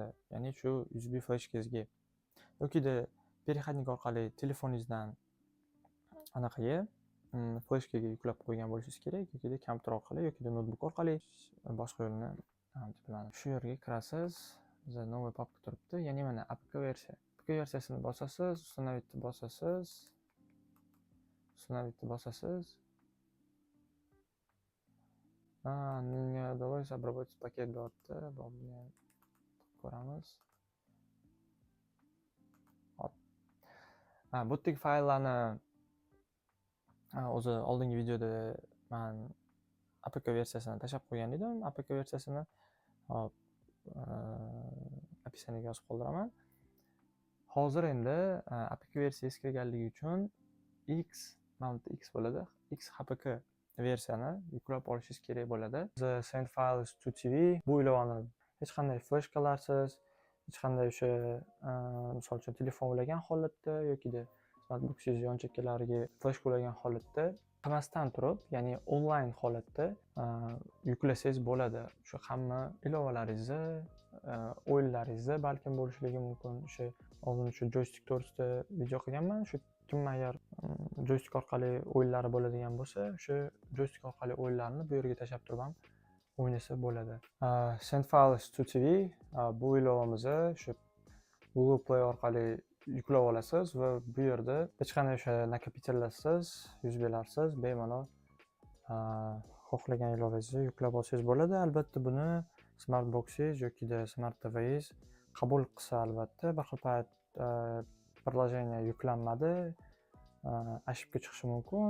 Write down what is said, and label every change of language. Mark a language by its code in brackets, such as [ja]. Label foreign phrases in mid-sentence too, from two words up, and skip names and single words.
[uz] Ya'ni shu USB flashkangizga yokida переходник orqali telefoningizdan anaqaga flashkaga yuklab qo'ygan bo'lishingiz kerak, yokida kompyuter orqali yokida notebook orqali, boshqa yo'lini bilmadim. Shu yerga kirasiz. Bizda [ru] новый папка [uz] turibdi. Ya'ni mana APK versiya. APK versiyasini bosasiz, установить bosasiz. Установить bosasiz. [ru] Не удалось обработать пакет deyapti. [uz] Buni ko'ramiz. Hop. Bu yerдagi fayllarni o'zi oldingi videoda men APK versiyasini tashlab qo'ygan edim. APK versiyasini hop описаниyaga yozib qoldiraman. Hozir endi APK versiyasi kirganligi uchun X bo'ladi. XHPK versiyani yuklab olishingiz kerak bo'ladi. Send files to TV bu ilovani hech qanday flashkalarsiz, hech qanday o'sha misol uchun telefon ulagan holatda yokida Smart Box'ingiz yon chekkalariga flash ulagan holatda qilmasdan turib, ya'ni onlayn holatda yuklasangiz bo'ladi. Shu hamma ilovalaringizni, o'yinlaringizni balkim bo'lishligi mumkin. O'sha oldin shu joystick to'g'risida video qilganman. Shu kim agar joystick orqali o'yinlari bo'ladigan bo'lsa, o'sha joystick orqali o'yinlarni bu yerga tashlab turib ham o'ynasa bo'ladi. Send files to TV bu ilovamizni shu Google Play orqali yuklab olasiz va bu yerda hech qanday o'sha nakopitellarsiz, USB-larsiz bemalol xohlagan ilovangizni yuklab olsangiz bo'ladi. Albatta buni smart boxingiz yokida smart TVingiz qabul qilsa albatta bir xil payt приложение yuklanmadi, ошибка chiqishi mumkin.